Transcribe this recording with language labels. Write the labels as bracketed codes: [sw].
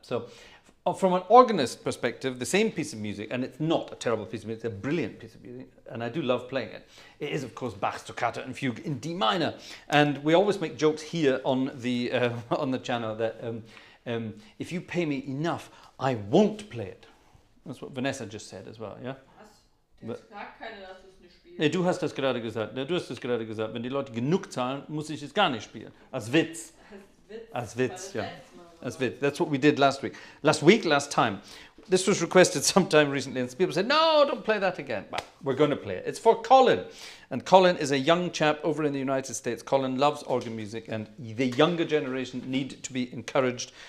[en] So from an organist perspective, the same piece of music, and it's not a terrible piece of music, it's a brilliant piece of music, and I do love playing it. It is, of course, Bach's Toccata and Fugue in D minor. And we always make jokes here on the channel that if you pay me enough, I won't play it. That's what Vanessa just said as well, yeah? [de] Was? Der sagt keiner, dass du es nicht spielst. Nee, du hast das gerade gesagt. Du hast das gerade gesagt. Wenn die Leute genug zahlen, muss ich es gar nicht spielen. Als Witz. Als Witz, yeah. As Witz. [en] That's what we did last week. Last time. This was requested sometime recently, and people said, no, don't play that again. But we're going to play it. It's for Colin. And Colin is a young chap over in the United States. Colin loves organ music, and the younger generation need to be encouraged.